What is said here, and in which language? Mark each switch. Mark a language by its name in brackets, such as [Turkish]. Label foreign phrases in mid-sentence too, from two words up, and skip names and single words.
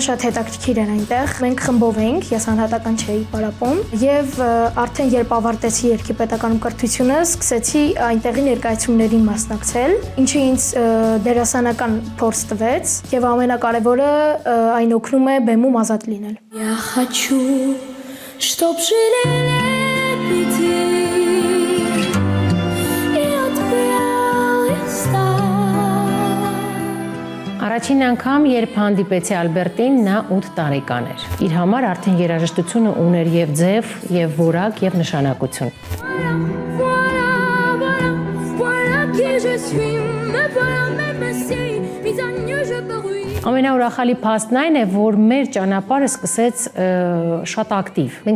[Armenian] շատ հետաքրքիր էր այնտեղ։ Մենք խմբով էինք, ես անհատական չէի պարապում եւ արդեն երբ ավարտեցի Երգի պետականում կրթությունը, սկսեցի այնտեղի ներկայացումներին մասնակցել, ինչը ինձ դերասանական փորձ տվեց եւ ամենակարևորը այն օգնում է բեմում ազատ լինել։ [Russian] Я хочу, чтоб жили лебеди и от [Armenian] Առաջին անգամ, երբ հանդիպեցի Ալբերտին, նա 8 տարեկան էր։ Իր համար արդեն երաժշտությունը ուներ եւ ձև, եւ որակ, եւ նշանակություն։ Ամենաուրախալի փաստն այն է, որ մեր ճանապարհը սկսեց շատ ակտիվ։ Մենք